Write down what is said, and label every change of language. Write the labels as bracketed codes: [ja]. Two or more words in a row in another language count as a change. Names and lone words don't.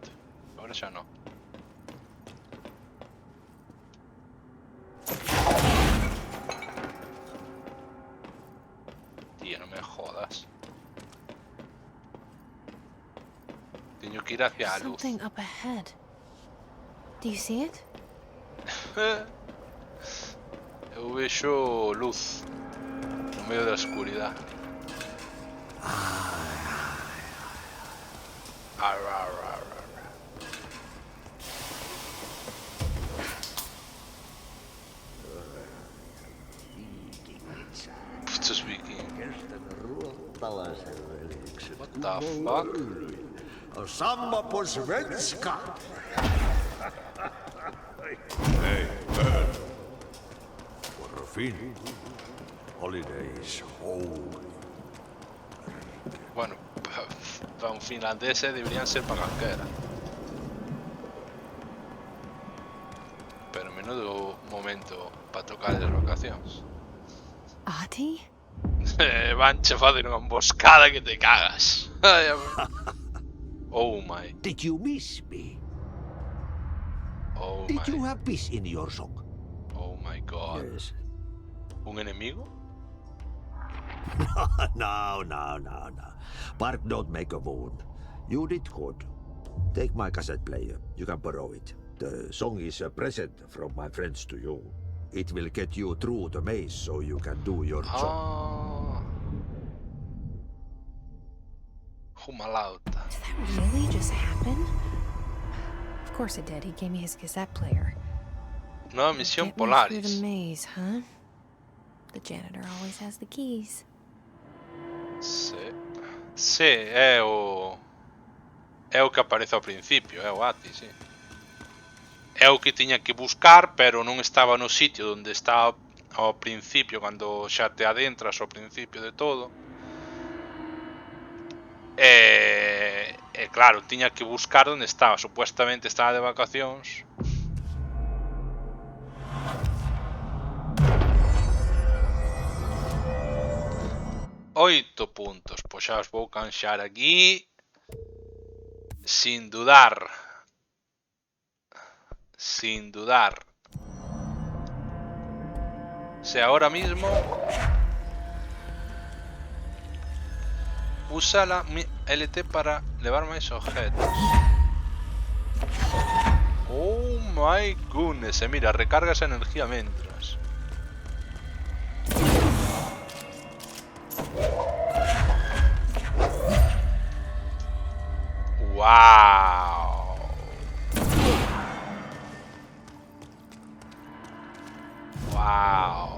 [gl] Agora xa non. Tío, non [es] me jodas. [gl] Teño que ir hacia a luz. [en] Something up ahead. Do you see it? [gl] Eu vexo luz no medio da oscuridade. [es] Putos vikingos. [en] What the fuck? [sv] Samma på svenska! Fin. [en] Holidays home. [es] Bueno, para un finlandés deberían ser para cualquiera. [gl] menudo momento para tocar as vacacións. Ati? Vanche facer unha emboscada que te cagas. [en] Oh my. Did you miss me? Oh Did you my. have peace in your song? Oh my god. Yes. [es] Un enemigo? No. [en] Bark don't make a wound. You did good. Take my cassette player. You can borrow it. The song is a present from my friends to you. It will get you through the maze so you can do your job. Ah. Jumalauta. Did that really just happen? Of course it did. He gave me his cassette player. [es] Nueva misión [en] Get me through the Polaris. maze, huh? The janitor always has the keys. [gl] Sì, è o que aparece ao principio, é o Ati, sí. É o que tiña que buscar, pero non estaba no sitio onde estaba ao principio, cando xa te adentras ao principio de todo. E claro, tiña que buscar onde estaba. Supuestamente estaba de vacacións. Oito puntos, pois xa os vou canxar aquí [es] sin dudar. Sin dudar. O sea, ahora mismo usa la LT para [gl] levar máis objetos. [en] Oh my goodness. [gl] E mira, recarga esa energía mentras. [en] Wow. Wow.